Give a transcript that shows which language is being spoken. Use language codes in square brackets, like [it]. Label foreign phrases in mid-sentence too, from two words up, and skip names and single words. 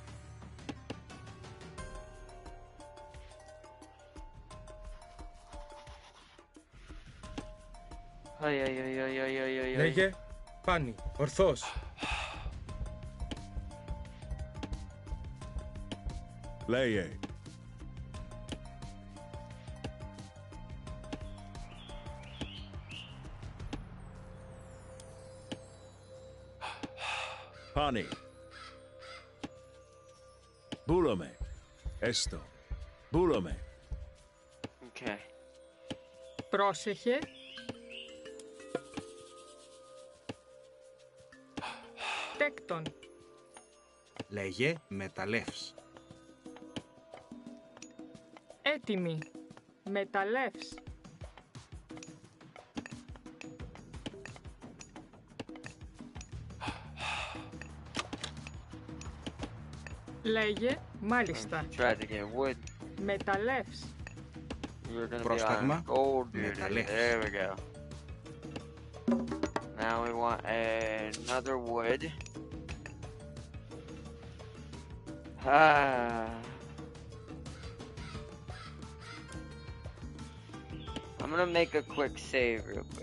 [el] Λέγε Πάνι. Ορθώς. Leye. Pani. Βούλομαι. Έστω. Bulome. [en] Okay. [el] Πρόσεχε. Τέκτον. Λέγε μεταλλεύς. Έτοιμη. Μεταλλεύς. Λέγε, μάλιστα. [en] Tried to get wood. [el] Μεταλλεύς. [en] We're gonna [el] Πρόσταγμα. [en] be on gold duty. [el] Μεταλλεύς. [en] There we go. Now we want another wood. I'm gonna make a quick save real quick.